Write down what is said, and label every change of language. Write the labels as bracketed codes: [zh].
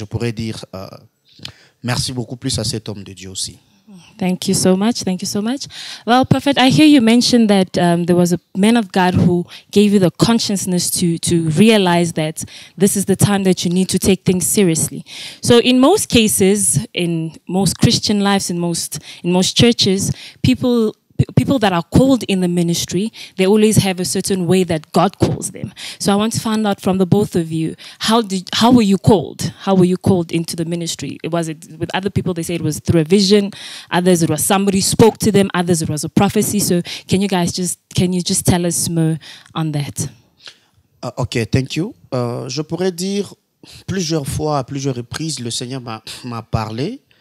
[fr] Je pourrais dire merci beaucoup plus à cet homme de Dieu aussi. [en] Thank you so much. Thank you so much. Well, Prophet, I hear you mention that there was a man of God who gave you the consciousness to realize that this is the time that you need to take things seriously. So in most cases, in most Christian lives, in most churches, people that are called in the ministry, they always have a certain way that God calls them. So I want to find out from the both of you, how were you called? How were you called into the ministry? Was it with other people? They say it was through a vision. Others, it was somebody spoke to them. Others, it was a prophecy. So can you just tell us more on that? Okay, thank you. [fr] Je pourrais dire plusieurs fois, à plusieurs reprises, le Seigneur m'a parlé.